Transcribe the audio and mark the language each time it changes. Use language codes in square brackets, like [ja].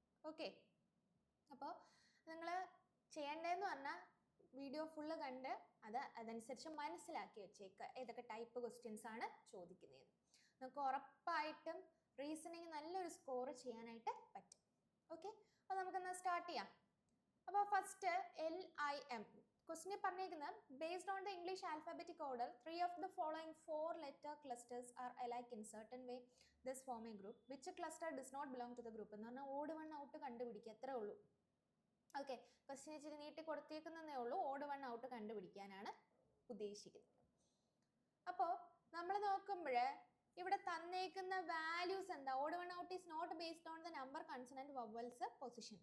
[ml] Okay, അപ്പോൾ നിങ്ങൾ ചെയ്യേണ്ടതെന്ന് പറഞ്ഞാൽ വീഡിയോ ഫുള്ള് കണ്ട് അതനുസരിച്ച് മനസ്സിലാക്കി വെച്ചേക്കുക ഏതൊക്കെ ടൈപ്പ് ക്വസ്റ്റ്യൻസ് ആണ് ചോദിക്കുന്നത്. നമുക്ക് ഉറപ്പായിട്ടും റീസണിങ് നല്ലൊരു സ്കോർ ചെയ്യാനായിട്ട് പറ്റും. ഓക്കെ, അപ്പോൾ നമുക്കെന്നാൽ സ്റ്റാർട്ട് ചെയ്യാം. അപ്പോൾ ഫസ്റ്റ് LIM ക്വസ്റ്റിനെ പറഞ്ഞേക്കുന്നത് [en] Based on the English alphabetic order 3 of the following 4 letter clusters are alike in certain way, this form a group. Which cluster does not belong to the group? [ml] എന്ന് പറഞ്ഞാൽ odd one out കണ്ടുപിടിക്കുക, അത്രേ ഉള്ളൂ. Okay, question ഇച്ചിരി നീട്ടി കൊടുത്തേക്കുന്നതേ ഉള്ളൂ, odd one out കണ്ടുപിടിക്കാനാണ് ഉദ്ദേശിക്കുന്നത്. അപ്പോൾ നമ്മൾ നോക്കുമ്പോൾ ഇവിടെ തന്നേക്കുന്ന വാല്യൂസ് എന്താ? [en] Odd one out is not based on the number consonant vowels position.